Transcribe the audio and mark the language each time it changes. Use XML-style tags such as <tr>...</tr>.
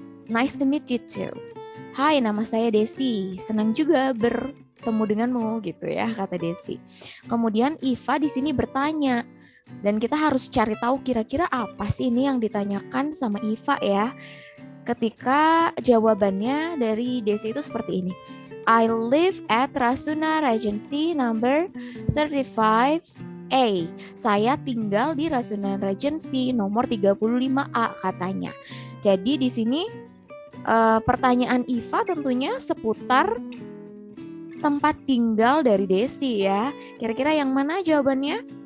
<en>Nice to meet you too."</en> <id>"Hai, nama saya Desi, senang juga bertemu denganmu," gitu ya, kata Desi. Kemudian Iva di sini bertanya, dan kita harus cari tahu kira-kira apa sih ini yang ditanyakan sama Iva ya. Ketika jawabannya dari Desi itu seperti ini.</id> <en>"I live at Rasuna Regency number 35A.</en> <id>Saya tinggal di Rasuna Regency nomor 35A," katanya. Jadi di sini pertanyaan Iva tentunya seputar tempat tinggal dari Desi ya. Kira-kira yang mana jawabannya?</id>